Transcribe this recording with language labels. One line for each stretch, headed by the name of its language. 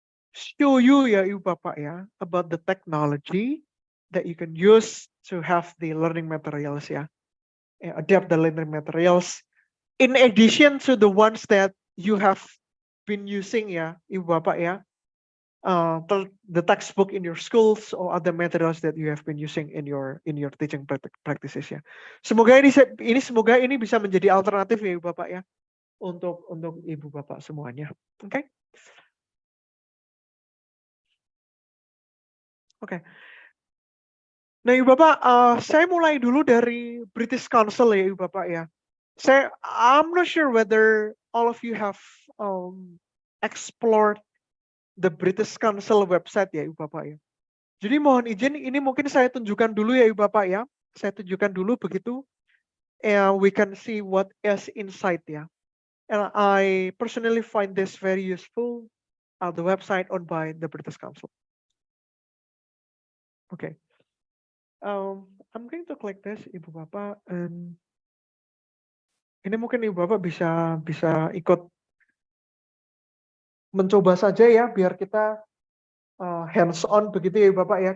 English: show you ya Ibu Bapak ya about the technology that you can use to have the learning materials ya, adapt the learning materials in addition to the ones that you have been using ya Ibu Bapak ya, the textbook in your schools or other materials that you have been using in your teaching practices ya.
Indonesian: Semoga ini bisa menjadi alternatif ya Ibu Bapak ya untuk Ibu Bapak semuanya. Oke. Oke. Nah Ibu Bapak, saya mulai dulu dari British Council ya Ibu Bapak ya.
English: I'm not sure whether all of you have explored the British Council website ya Ibu Bapak ya.
Indonesian: Jadi mohon izin ini mungkin saya tunjukkan dulu ya Ibu Bapak ya. Saya tunjukkan dulu begitu.
English: And we can see what is inside ya. And I personally find this very useful. The website owned by the British Council. Okay. I'm going to click this,
Indonesian: Ibu Bapak, and ini mungkin Ibu Bapak bisa bisa ikut mencoba saja ya, biar kita hands on begitu ya Ibu Bapak ya.